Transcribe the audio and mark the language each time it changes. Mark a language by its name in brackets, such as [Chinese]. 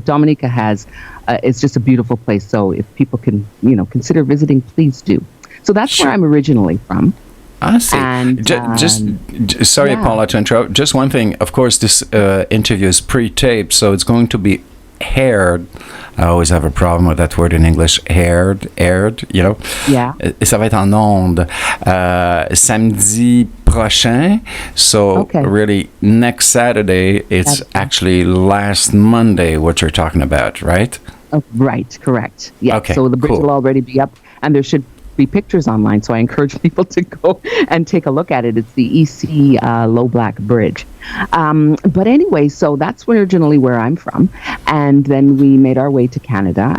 [English] But Dominica has, it's just a beautiful place. So if people can, consider visiting, please do. So that's where I'm originally from. I see. And, sorry, Paula, to interrupt. Just one thing. Of course, this interview is pre-taped, so it's going to be aired. I always have a problem with that word in English. Aired, Yeah. [French] Et ça va être en ondes samedi prochain. [English] So really, next Saturday, it's actually last Monday what you're talking about, right? Oh, right, correct. Yeah. Okay, so the bridge will already be up, and there should be pictures online, so I encourage people to go and take a look at it. It's the EC Low Black Bridge. But anyway, so that's originally where I'm from, and then we made our way to Canada.